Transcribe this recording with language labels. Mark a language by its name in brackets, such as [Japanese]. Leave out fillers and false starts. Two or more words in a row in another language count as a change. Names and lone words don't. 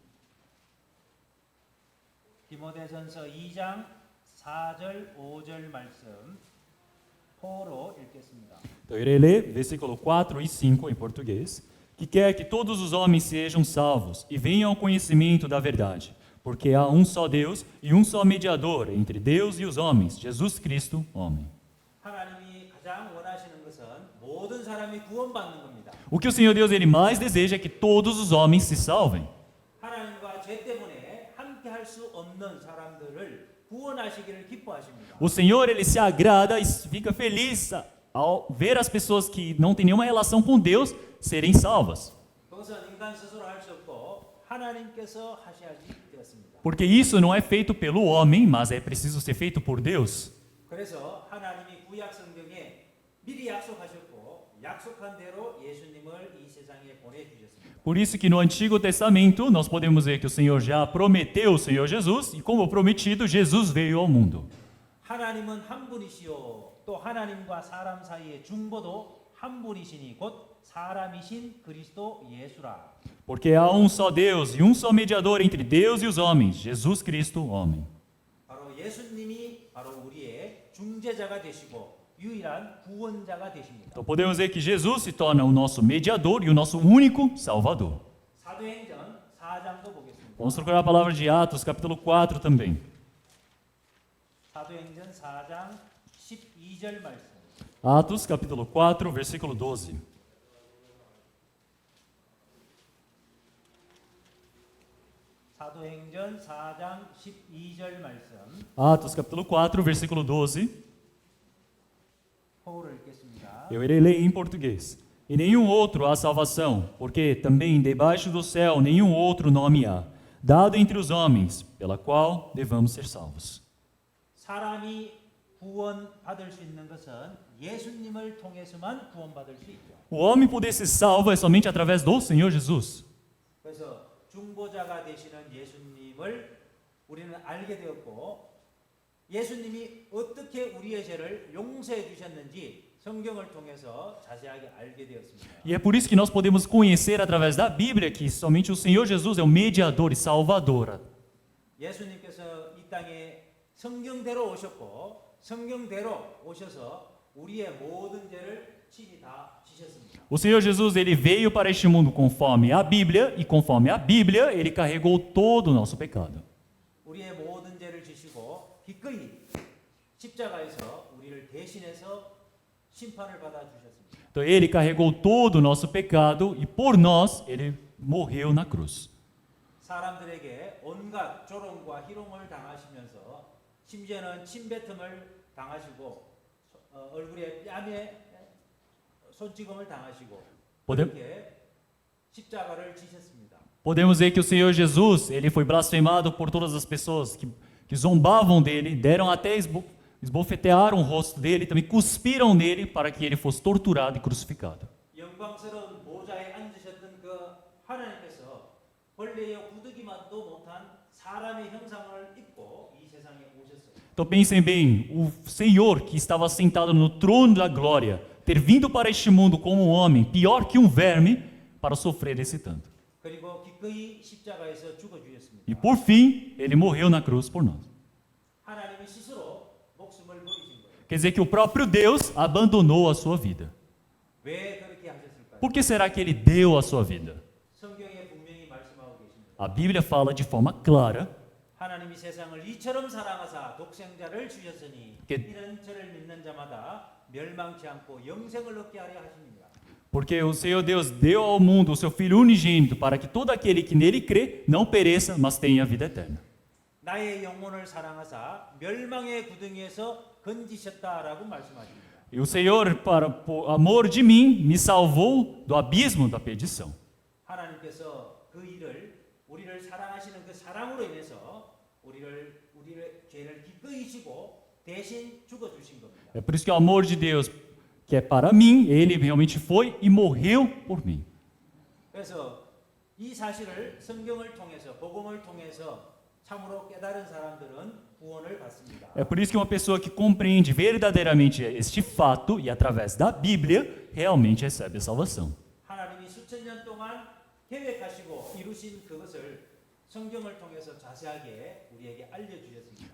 [Korean] 디모데전서 2장 4절 5절 말씀 포로 읽겠습니다. [Portuguese] Então, eu irei ler versículo 4 e 5 em português, que quer que todos os homens sejam salvos e venham ao conhecimento da verdade, porque há um só Deus e um só mediador entre Deus e os homens, Jesus Cristo, homem. [Korean] 하나님이 가장 원하시는 것은 모든 사람이 구원받는 겁니다. [Portuguese] O que o Senhor Deus ele mais deseja é que todos os homens se salvem. [Korean] 하나님과 죄 때문에 함께 할 수 없는 사람들을 구원하시기를 기뻐하십니다. [Portuguese] O Senhor ele se agrada e fica feliz ao ver as pessoas que não têm nenhuma relação com Deus serem salvas. [Korean] 그것은 인간 스스로 할 수 없고 하나님께서 하셔야지 되었습니다. [Portuguese] Porque isso não é feito pelo homem, mas é preciso ser feito por Deus. [Korean] 그래서 하나님이 구약 성경에 미리 약속하셨고 약속한 대로 예수님을 이 세상에 보내주셨습니다. [Portuguese] Por isso que no Antigo Testamento nós podemos ver que o Senhor já prometeu o Senhor Jesus e como prometido, Jesus veio ao mundo. [Korean] 하나님은 한 분이시요 또 하나님과 사람 사이의 중보도 한 분이시니 곧 사람이신 그리스도 예수라. [Portuguese] Porque há um só Deus e um só mediador entre Deus e os homens, Jesus Cristo, homem. [Korean] 바로 예수님이 바로 우리의 중재자가 되시고 유일한 구원자가 되십니다. [Portuguese] Então podemos ver que Jesus se torna o nosso mediador e o nosso único Salvador. [Korean] 사도행전 4장도 보겠습니다. [Portuguese] Vamos procurar a palavra de Atos, capítulo 4 também. [Korean] 사도행전 4장 12절 말씀. [Portuguese] Atos, capítulo 4, versículo 12. [Korean] 사도행전 4장 12절 말씀. [Portuguese] Atos, capítulo 4, versículo 12. [Korean] 호를 읽겠습니다. [Portuguese] Eu irei ler em português. E nenhum outro há salvação, porque também debaixo do céu nenhum outro nome há, dado entre os homens, pela qual devamos ser salvos. [Korean] 사람이 구원받을 수 있는 것은 예수님을 통해서만 구원받을 수 있죠. [Portuguese] O homem poder ser salvo é somente através do Senhor Jesus. [Korean] 그래서 중보자가 되시는 예수님을 우리는 알게 되었고 예수님이 어떻게 우리의 죄를 용서해 주셨는지 성경을 통해서 자세하게 알게 되었습니다. [Portuguese] E é por isso que nós podemos conhecer através da Bíblia que somente o Senhor Jesus é o mediador e salvador. [Korean] 예수님께서 이 땅에 성경대로 오셨고 성경대로 오셔서 우리의 모든 죄를 친히 다 지셨습니다. [Portuguese] O Senhor Jesus ele veio para este mundo conforme a Bíblia e conforme a Bíblia ele carregou todo o nosso pecado. [Korean] 우리의 모든 죄를 지시고 기꺼이 십자가에서 우리를 대신해서 심판을 받아 주셨습니다. [Portuguese] Então ele carregou todo o nosso pecado e por nós ele morreu na cruz. [Korean] 사람들에게 온갖 조롱과 희롱을 당하시면서 심지어는 침뱉음을 당하시고 얼굴에 뺨에 손찌검을 당하시고 그렇게 십자가를 지셨습니다. [Portuguese] Podemos ver que o Senhor Jesus ele foi blasfemado por todas as pessoas que zombavam dele, deram até esbofetearam o rosto dele, também cuspiram nele para que ele fosse torturado e crucificado. [Korean] 영광스러운 보좌에 앉으셨던 그 하나님께서 벌레의 구더기만도 못한 사람의 형상을 입고 이 세상에 오셨어요. [Portuguese] Então pensem bem, o Senhor que estava sentado no trono da glória, ter vindo para este mundo como um homem, pior que um verme, para sofrer esse tanto. [Korean] 그리고 기꺼이 십자가에서 죽어 주셨습니다. [Portuguese] E por fim, ele morreu na cruz por nós. [Korean] 하나님이 스스로 목숨을 버리신 거예요. [Portuguese] Quer dizer que o próprio Deus abandonou a sua vida. [Korean] 왜 그렇게 하셨을까요? [Portuguese] Por que será que ele deu a sua vida? [Korean] 성경에 분명히 말씀하고 계십니다. [Portuguese] A Bíblia fala de forma clara [Korean] 하나님이 세상을 이처럼 사랑하사 독생자를 주셨으니 [Portuguese] Que- [Korean] 이는 저를 믿는 자마다 멸망치 않고 영생을 얻게 하려 하십니다. [Portuguese] Porque o Senhor Deus deu ao mundo o seu Filho unigênito para que todo aquele que nele crê não pereça, mas tenha vida eterna. [Korean] 나의 영혼을 사랑하사 멸망의 구덩이에서 건지셨다라고 말씀하십니다. [Portuguese] E o Senhor, por amor de mim, me salvou do abismo da perdição. [Korean] 하나님께서 그 일을 우리를 사랑하시는 그 사랑으로 인해서 우리의 죄를 기꺼이 지고 대신 죽어 주신 겁니다. [Portuguese] É por isso que o amor de Deus, que é para mim, ele realmente foi e morreu por mim. [Korean] 그래서 이 사실을 성경을 통해서 복음을 통해서 참으로 깨달은 사람들은 구원을 받습니다. [Portuguese] É por isso que uma pessoa que compreende verdadeiramente este fato e através da Bíblia realmente recebe a salvação. [Korean] 하나님이 수천 년 동안 계획하시고 이루신 그것을 성경을 통해서 자세하게 우리에게 알려주셨습니다.